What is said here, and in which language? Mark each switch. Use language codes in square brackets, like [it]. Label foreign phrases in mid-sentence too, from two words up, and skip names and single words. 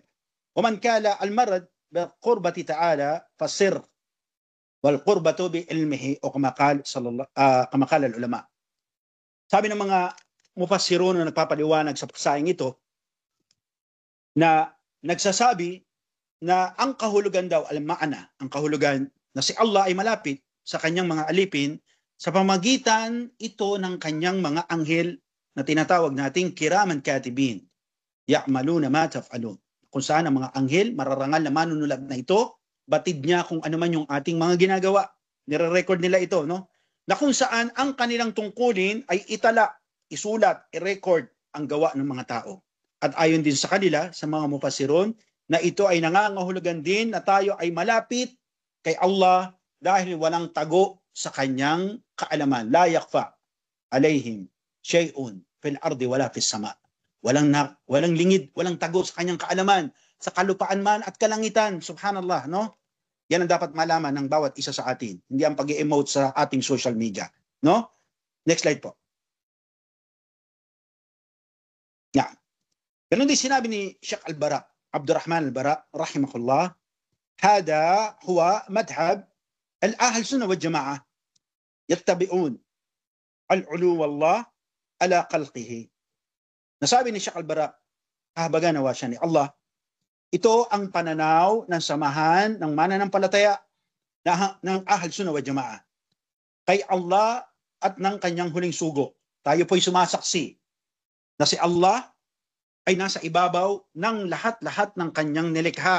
[ar] ومن كان المرض بقربة تعالى فالسر والقربة بعلمه أو كما قال العلماء. [tl] Sabi ng mga mufassirun na nagpapaliwanag sa paksayang ito na nagsasabi na ang kahulugan daw, al-ma'ana, ang kahulugan na si Allah ay malapit sa kanyang mga alipin sa pamagitan ito ng kanyang mga anghel na tinatawag nating [ar] كراما كاتبين. يعلمون ما تفعلون. [tl] Kung saan ang mga anghel, mararangal na manunulat na ito, batid niya kung ano man yung ating mga ginagawa. Nire-record nila ito, no? Na kung saan ang kanilang tungkulin ay itala, isulat, i-record ang gawa ng mga tao. At ayon din sa kanila, sa mga mufassirun, na ito ay nangangahulugan din na tayo ay malapit kay Allah dahil walang tago sa kanyang kaalaman. [ar] لا يخفى عليهم شيء في الأرض ولا في السماء. [tl] Walang lingid, walang tago sa kanyang kaalaman, sa kalupaan man at kalangitan. Subhanallah, no? Yan ang dapat malaman ng bawat isa sa atin. Hindi ang pag-emote sa ating [en] social media, [tl] no? [en] Next slide po. Yeah. [tl] Ganun din sinabi ni [ar] Sheikh Al-Bara, Abdurrahman Al-Bara, rahimahullah, هذا هو مذهب أهل السنة والجماعة يتبعون العلو والله على خلقه. [tl] Nasabi ni Sheikh Al-Bara, kahabagan nawa siya ni Allah, ito ang pananaw ng samahan ng mananampalataya ng [ar] أهل السنة والجماعة [tl] kay Allah at ng kanyang huling sugo. Tayo po'y sumasaksi na si Allah ay nasa ibabaw ng lahat-lahat ng kanyang nilikha.